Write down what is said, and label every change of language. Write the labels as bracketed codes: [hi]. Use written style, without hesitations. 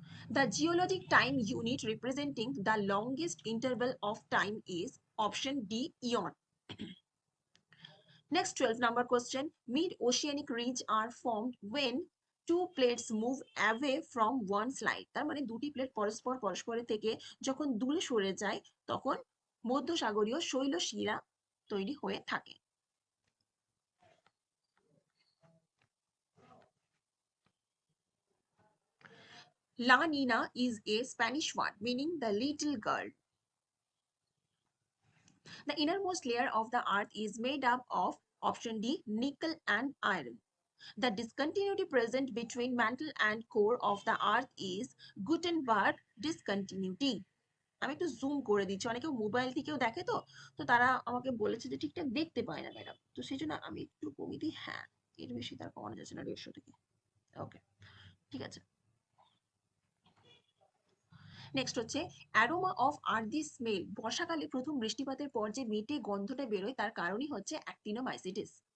[en] The geologic time unit representing the longest interval of time is option D, eon. Next 12 number question. Mid-oceanic ridge are formed when two plates move away from one slide. [bn] তার মানে দুটি plate পরস্পর পরস্পরের থেকে যখন দূরে সরে যায় তখন মধ্যসাগরীয় শৈলশিরা তৈরি হয়ে থাকে। [en] La Nina is a Spanish word meaning the little girl. The innermost layer of the earth is made up of option D, nickel and iron. The discontinuity present between mantle and core of the earth is Gutenberg discontinuity. [bn] আমি একটু zoom করে দিচ্ছি, অনেকে mobile থেকেও দেখে, তো তো তারা আমাকে বলেছে যে ঠিকঠাক দেখতে পায় না ম্যাডাম, তো সেই জন্য আমি একটু কমিয়ে দিই। হ্যাঁ, এর বেশি তার কমানো যাচ্ছে না 150 থেকে। ওকে, ঠিক আছে। নেক্সট হচ্ছে, [en] aroma of earthy smell, [bn] বর্ষাকালে প্রথম বৃষ্টিপাতের পর যে মেটে গন্ধটা বেরোয় তার কারণই হচ্ছে অ্যাক্টিনোমাইসিটিস।